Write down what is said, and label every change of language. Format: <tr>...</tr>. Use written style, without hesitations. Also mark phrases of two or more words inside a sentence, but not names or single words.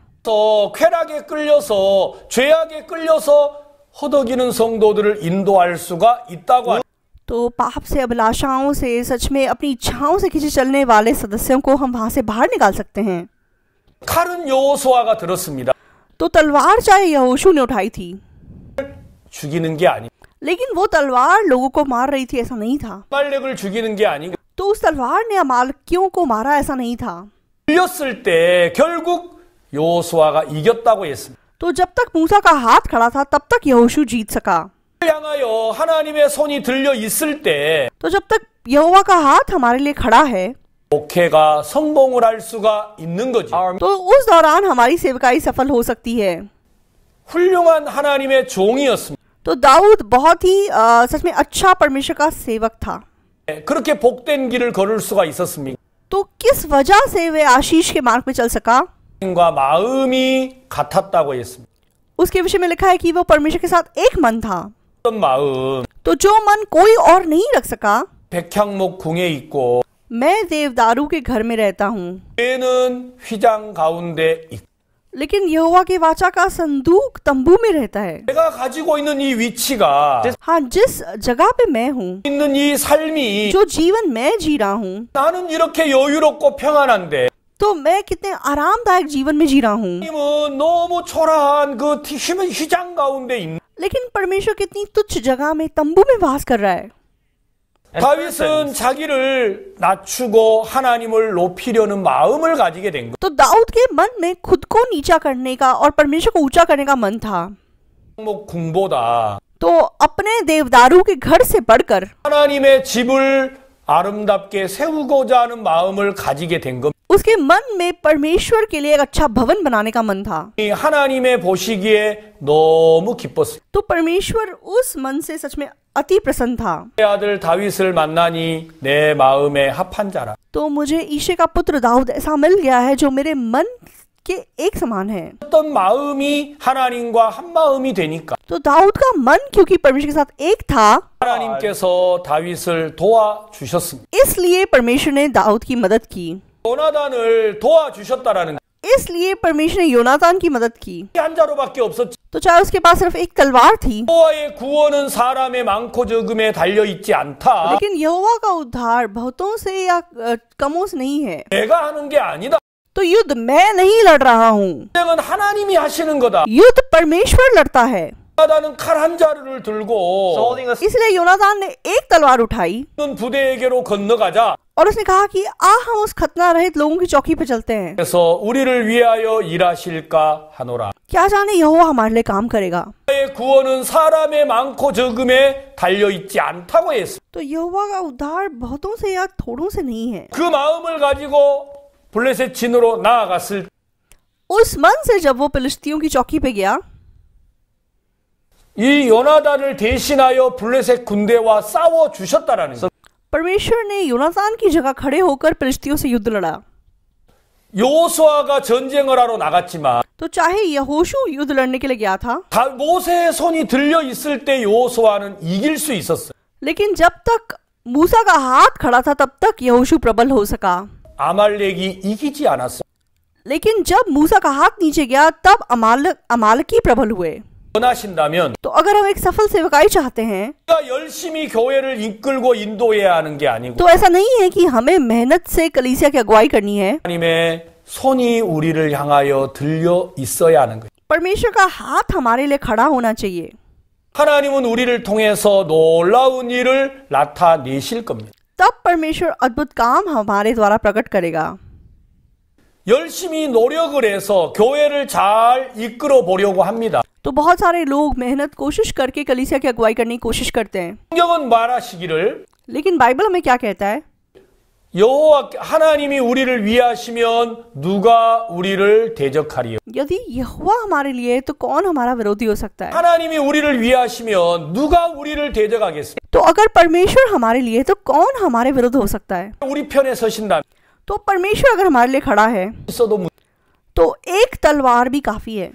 <ko>또 쾌락에 끌려서 죄악에 끌려서 허덕이는 성도들을 인도할 수가 있다고</ko> <hi>तो पाप से अभिलाषाओं से सच में अपनी इच्छाओं से खींचे चलने वाले सदस्यों को हम वहां से बाहर निकाल सकते हैं।</hi> <ko>칼은 여호수아가 들었습니다.</ko> <hi>तो तलवार चाहे यहोशू ने उठाई थी</hi> <ko>죽이는 게 아니.</ko> <hi>लेकिन वो तलवार लोगों को मार रही थी, ऐसा नहीं था।</hi> <ko>말렉을 죽이는 게 아니.</ko> <hi>तो उस तलवार ने अमालेकियों को मारा, ऐसा नहीं था।</hi> <ko>들렸을 때 결국 여호수아가 이겼다고 했습니다.</ko> <hi>तो जब तक मूसा का हाथ खड़ा था तब तक यहोशू जीत सका।</hi> <ko>향하여 하나님의 손이 들려 있을 때</ko> <hi>तो जब तक यहोवा का हाथ हमारे लिए खड़ा है</hi> <ko>목회가 성공을 할 수가 있는 거지.</ko> <hi>तो उस दौरान हमारी सेवकाई सफल हो सकती है।</hi> <ko>훌륭한 하나님의 종이었습니다.</ko> <hi>तो दाऊद बहुत ही सच में अच्छा परमेश्वर का सेवक था।</hi> <ko>그렇게 복된 길을 걸을 수가 있었습니까?</ko> <hi>तो किस वजह से वे आशीष के मार्ग में चल सका?</hi> <ko>과 마음이 같았다고 했습니다.</ko> <hi>उसके विषय में लिखा है कि वो परमेश्वर के साथ एक मन था।</hi> <ko>어떤 마음</ko> <hi>तो जो मन कोई और नहीं रख सका,</hi> <ko>백향목 궁에 있고</ko> <hi>मैं देवदारू के घर में रहता हूँ</hi> <ko>얘는 휘장 가운데 있고</ko> <hi>लेकिन यहोवा के वाचा का संदूक तंबू में रहता है।</hi> <ko>내가 가지고 있는 이 위치가</ko> <hi>हाँ, जिस जगह पे मैं हूँ,</hi> <ko>있는 이 삶이</ko> <hi>जो जीवन मैं जी रहा हूँ,</hi> <ko>나는 이렇게 여유롭고 평안한데</ko> <hi>तो मैं कितने आरामदायक जीवन में जी रहा हूँ।</hi> <ko>하나님은 너무 초라한 그 휘장 가운데 있는</ko> <hi>लेकिन परमेश्वर कितनी तुच्छ जगह में तंबू में वास कर रहा है।</hi> <ko>다윗은 자기를 낮추고 하나님을 높이려는 마음을 가지게 된 거.</ko> <hi>तो दाऊद के मन में खुद को नीचा करने का और परमेश्वर को ऊंचा करने का मन था।</hi> <ko>궁보다</ko> <hi>तो अपने देवदारू के घर से बढ़कर</hi> <ko>하나님의 집을 아름답게 세우고자 하는 마음을 가지게 된 겁니다.</ko> <hi>उसके मन में परमेश्वर के लिए एक अच्छा भवन बनाने का मन था।</hi> <ko>하나님의 보시기에 너무 기뻤어요.</ko> <hi>तो परमेश्वर उस मन से सच में अति प्रसन्न था।</hi> <ko>내 아들 다윗을 만나니 내 마음에 합한 자라.</ko> <hi>तो मुझे ईशे का पुत्र दाऊद ऐसा मिल गया है जो मेरे मन के एक समान है।</hi> <ko>어떤 마음이 하나님과 한 마음이 되니까</ko> <hi>तो दाऊद का मन क्योंकि परमेश्वर के साथ एक था,</hi> <ko>하나님께서 다윗을 도와주셨습니다.</ko> <hi>इसलिए परमेश्वर ने दाऊद की मदद की।</hi> <ko>요나단을 도와주셨다라는</ko> <hi>इसलिए परमेश्वर ने योनातान की मदद की।</hi> <ko>한 자로밖에 없었지.</ko> <hi>तो चाहे उसके पास सिर्फ एक तलवार थी,</hi> <ko>여호와의 구원은 사람의 많고 적음에 달려 있지 않다.</ko> <hi>लेकिन यहोवा का उद्धार बहुतों से या कमों से नहीं है।</hi> <ko>내가 하는 게 아니다.</ko> <hi>तो युद्ध मैं नहीं लड़ रहा हूँ,</hi> <ko>전쟁은 하나님이 하시는 거다.</ko> <hi>युद्ध परमेश्वर लड़ता है।</hi> <ko>요나단은 칼 한 자루를 들고</ko> <hi>इसलिए योनातान ने एक तलवार उठाई</hi> <ko>부대에게로 건너가자.</ko> <hi>और उसने कहा कि हम उस खतना रहित लोगों की चौकी पर चलते हैं।</hi> <ko>그래서 우리를 위하여 일하실까 하노라.</ko> <hi>क्या जाने यहोवा हमारे लिए काम करेगा।</hi> <ko>여호와의 구원은 사람의 많고 적음에 달려 있지 않다고 했습니다.</ko> <hi>तो यहोवा का उद्धार बहुतों से या थोड़ों से नहीं है।</hi> <ko>그 마음을 가지고 블레셋 진으로 나아갔을 때</ko> <hi>उस मन से जब वो फिलिस्तियों की चौकी पे गया,</hi> <ko>이 요나단을 대신하여 블레셋 군대와 싸워 주셨다라는 거예요.</ko> <hi>परमेश्वर ने योनातान की जगह खड़े होकर फिलिस्तियों से युद्ध लड़ा।</hi> <ko>여호수아가 전쟁을 하러 나갔지만</ko> <hi>तो चाहे यहोशू युद्ध लड़ने के लिए गया था,</hi> <ko>모세의 손이 들려 있을 때 여호수아는 이길 수 있었어요.</ko> <hi>लेकिन जब तक मूसा का हाथ खड़ा था तब तक यहोशू प्रबल हो सका।</hi> <ko>아말렉이 이기지 않았어.</ko> <hi>लेकिन जब मूसा का हाथ नीचे गया तब अमालकी प्रबल हुए।</hi> <ko>원하신다면</ko> <hi>तो अगर हम एक सफल सेवकाई चाहते हैं,</hi> <ko>우리가 열심히 교회를 이끌고 인도해야 하는 게 아니고</ko> <hi>तो ऐसा नहीं है कि हमें मेहनत से कलीसिया की अगुवाई करनी है।</hi> <ko>하나님의 손이 우리를 향하여 들려 있어야 하는 거예요.</ko> <hi>परमेश्वर का हाथ हमारे लिए खड़ा होना चाहिए।</hi> <ko>하나님은 우리를 통해서 놀라운 일을 나타내실 겁니다.</ko> <hi>तब परमेश्वर अद्भुत काम हमारे द्वारा प्रकट करेगा।</hi> <ko>열심히 노력을 해서 교회를 잘 이끌어 보려고 합니다.</ko> <hi>तो बहुत सारे लोग मेहनत कोशिश करके कलीसिया की अगुवाई करने की कोशिश करते हैं,</hi> <ko>성경은 말하시기를</ko> <hi>लेकिन बाइबल हमें क्या कहता है?</hi> <ko>여호와 하나님이 우리를 위하시면 누가 우리를 대적하리요?</ko> <hi>यदि यहोवा हमारे लिए है, तो कौन हमारा विरोधी हो सकता है?</hi> <ko>하나님이 우리를 위하시면 누가 우리를 대적하겠어요?</ko> <hi>तो अगर परमेश्वर हमारे लिए है, तो कौन हमारे विरुद्ध हो सकता है?</hi> <ko>우리 편에 서신다면</ko> <hi>तो परमेश्वर अगर हमारे लिए खड़ा है</hi> <ko>있어도</ko> <hi>तो एक तलवार भी काफी है।</hi>